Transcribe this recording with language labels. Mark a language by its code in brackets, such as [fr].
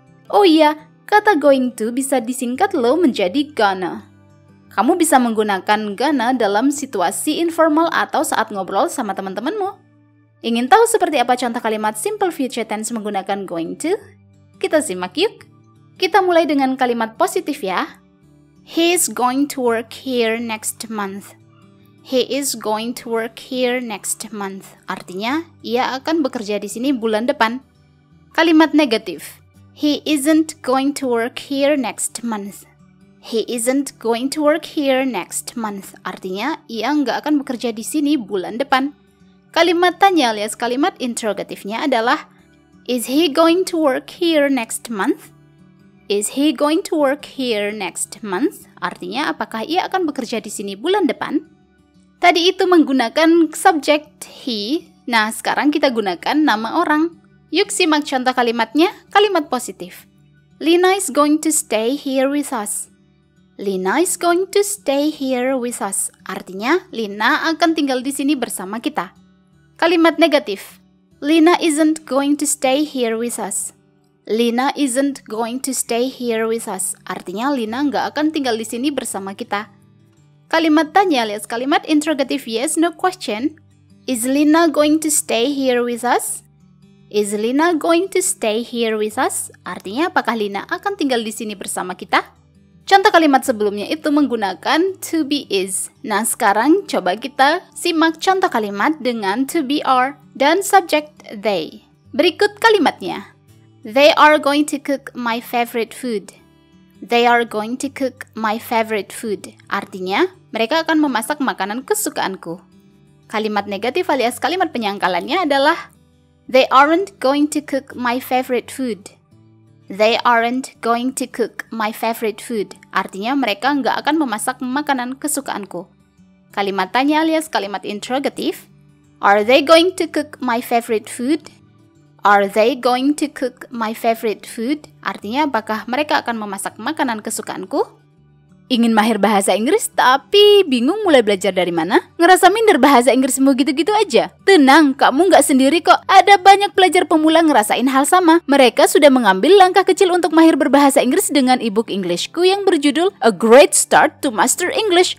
[id] Oh iya, kata going to bisa disingkat loh menjadi gonna. Kamu bisa menggunakan gonna dalam situasi informal atau saat ngobrol sama teman-temanmu. Ingin tahu seperti apa contoh kalimat simple future tense menggunakan going to? Kita simak yuk. Kita mulai dengan kalimat positif ya. [en] He is going to work here next month. He is going to work here next month. [id] Artinya, ia akan bekerja di sini bulan depan. Kalimat negatif. [en] He isn't going to work here next month. He isn't going to work here next month. [id] Artinya, ia nggak akan bekerja di sini bulan depan. Kalimat tanya alias kalimat interrogatifnya adalah [en] is he going to work here next month? Is he going to work here next month? [id] Artinya apakah ia akan bekerja di sini bulan depan? Tadi itu menggunakan subjek he. Nah, sekarang kita gunakan nama orang. Yuk simak contoh kalimatnya, kalimat positif. [en] Lina is going to stay here with us. Lina is going to stay here with us. [id] Artinya Lina akan tinggal di sini bersama kita. Kalimat negatif. [en] Lina isn't going to stay here with us. Lina isn't going to stay here with us. [id] Artinya Lina nggak akan tinggal di sini bersama kita. Kalimat tanya alias kalimat interrogatif yes no question. [en] Is Lina going to stay here with us? Is Lina going to stay here with us? [id] Artinya apakah Lina akan tinggal di sini bersama kita? Contoh kalimat sebelumnya itu menggunakan to be is. Nah, sekarang coba kita simak contoh kalimat dengan to be are dan subject they. Berikut kalimatnya. [en] They are going to cook my favorite food. They are going to cook my favorite food. [id] Artinya, mereka akan memasak makanan kesukaanku. Kalimat negatif alias kalimat penyangkalannya adalah [en] they aren't going to cook my favorite food. They aren't going to cook my favorite food. [id] Artinya mereka nggak akan memasak makanan kesukaanku. Kalimat tanya alias kalimat interrogatif. [en] Are they going to cook my favorite food? Are they going to cook my favorite food? [id] Artinya apakah mereka akan memasak makanan kesukaanku? Ingin mahir bahasa Inggris tapi bingung mulai belajar dari mana? Ngerasa minder bahasa Inggrismu gitu-gitu aja? Tenang, kamu nggak sendiri kok. Ada banyak pelajar pemula ngerasain hal sama. Mereka sudah mengambil langkah kecil untuk mahir berbahasa Inggris dengan ebook Englishku yang berjudul A Great Start to Master English.